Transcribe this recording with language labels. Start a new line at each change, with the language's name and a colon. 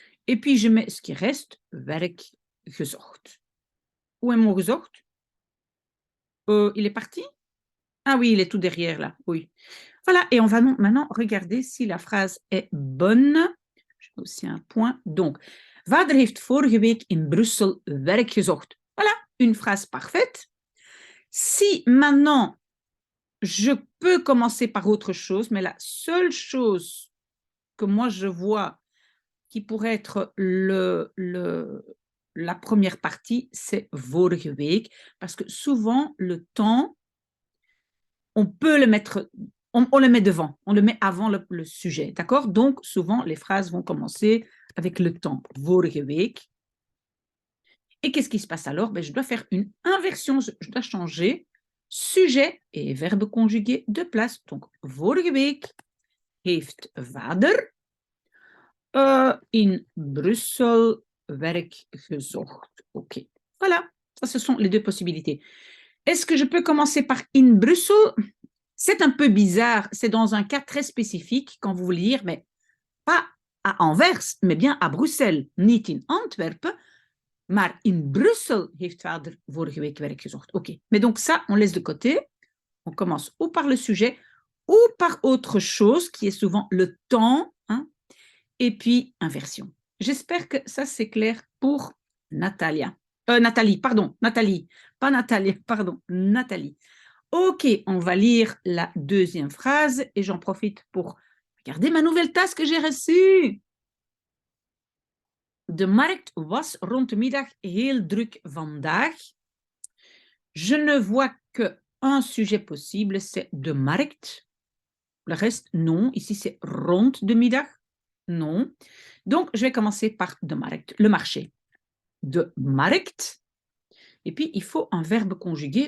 French: Et puis je mets ce qui reste,
Dutch: werk gezocht.
French: Où est mon gezocht? Il est parti? Ah oui, il est tout derrière là, oui. Voilà, et on va maintenant regarder si la phrase est bonne. Je mets aussi un point.
Dutch: Donc, Vader heeft vorige week in Brussel werk gezocht.
French: Voilà, une phrase parfaite. Si maintenant, je peux commencer par autre chose, mais la seule chose que moi je vois qui pourrait être la première partie, c'est
Dutch: vorige week,
French: parce que souvent, le temps, on peut le mettre, on le met devant, on le met avant le sujet, d'accord? Donc, souvent, les phrases vont commencer avec le temps,
Dutch: vorige week.
French: Et qu'est-ce qui se passe alors? Ben, je dois faire une inversion, je dois changer sujet et verbe conjugué de place.
Dutch: Donc, vorige week heeft vader in Brussel werk gezocht. OK.
French: Voilà, ça, ce sont les deux possibilités. Est-ce que je peux commencer par in Brussel? C'est un peu bizarre, c'est dans un cas très spécifique quand vous voulez dire, mais pas à Anvers, mais bien à Bruxelles,
Dutch: niet in Antwerpen, maar in Brussel heeft vader vorige week werk gezocht.
French: OK, mais donc ça, on laisse de côté. On commence ou par le sujet ou par autre chose qui est souvent le temps, hein, et puis inversion. J'espère que ça, c'est clair pour Natalia. Nathalie, pardon, Nathalie, pas Natalia, pardon, Nathalie. OK, on va lire la deuxième phrase et j'en profite pour regarder ma nouvelle tasse que j'ai reçue.
Dutch: De markt was rond de middag heel druk vandaag.
French: Je ne vois qu'un sujet possible, c'est de markt. Le reste, non. Ici, c'est
Dutch: rond de middag.
French: Non. Donc, je vais commencer par de markt, le marché. De markt. Et puis, il faut un verbe conjugué.